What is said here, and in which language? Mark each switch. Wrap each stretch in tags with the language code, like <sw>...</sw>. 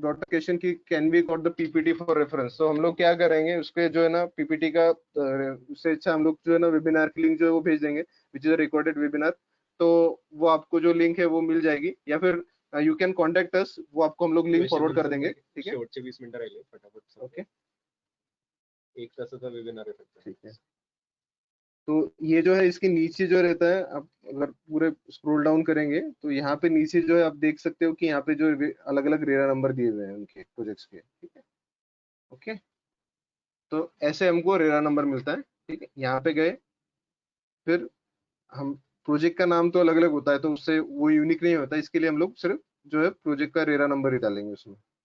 <en>Got a question कि can we got the PPT for reference?</en> <hi>तो हम लोग क्या करेंगे उसके जो है ना PPT का उससे अच्छा हम लोग जो है ना वेबिनार की लिंक जो है वो भेज देंगे,</hi> <en>which is a recorded webinar.</en> <hi>तो वो आपको जो लिंक है वो मिल जाएगी, या फिर</hi> <en>you can contact us,</en> <hi>वो आपको हम लोग लिंक फॉरवर्ड कर देंगे. ठीक है,</hi> <mr>शेवटचे 20 मिनिटं राहिले फटाफट.</mr> <en>okay,</en> <mr>एक तासाचा वेबिनार आहे फक्त.</mr> <hi>ठीक है. तो ये जो है इसके नीचे जो रहता है, आप अगर पूरे स्क्रॉल डाउन करेंगे तो यहाँ पे नीचे जो है आप देख सकते हो कि यहाँ पे जो अलग अलग रेरा नंबर दिए हुए हैं उनके प्रोजेक्ट्स के. ठीक है, ओके. तो ऐसे हमको रेरा नंबर मिलता है. ठीक है, यहाँ पे गए, फिर हम प्रोजेक्ट का नाम तो अलग अलग होता है तो उससे वो यूनिक नहीं होता, इसके लिए हम लोग सिर्फ जो है प्रोजेक्ट का रेरा नंबर ही डालेंगे उसमें.</hi>